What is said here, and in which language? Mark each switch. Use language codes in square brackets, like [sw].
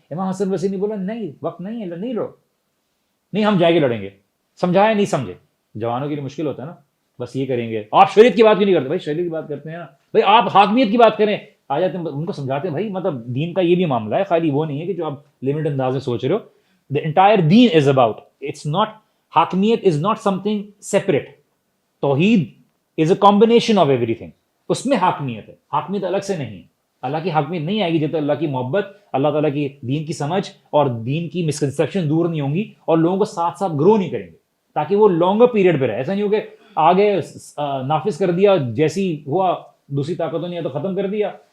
[ur] امام حسن بصری نے بولا نہیں, وقت نہیں ہے, نہیں لڑو, نہیں ہم جائیں گے لڑیں گے. سمجھایا نہیں سمجھے. جوانوں کے لیے مشکل ہوتا ہے نا, بس یہ کریں گے. آپ شریعت کی بات کیوں نہیں کرتے بھائی؟ شریعت کی بات کرتے ہیں نا بھائی, آپ حاکمیت کی بات کریں, آ جاتے ہیں ان کو سمجھاتے ہیں بھائی مطلب دین کا یہ بھی معاملہ ہے, خالی وہ نہیں ہے کہ جو آپ لمٹ انداز میں سوچ رہے ہو. [en] The entire deen is about, it's not, حاکمیت is not something separate. توحید is a combination of everything. [ur] اس میں حاکمیت ہے, حاکمیت الگ سے نہیں ہے. اللہ کی حاکمیت نہیں آئے گی جب تک اللہ کی محبت, اللہ تعالیٰ کی دین کی سمجھ اور دین کی مسکنسیپشن دور نہیں ہوں گی, اور لوگوں کو ساتھ ساتھ گرو نہیں کریں گے, تاکہ وہ لانگر پیریڈ پہ رہے. ایسا نہیں ہو کہ آگے نافذ کر دیا, جیسی ہوا دوسری طاقتوں نے تو ختم کر دیا.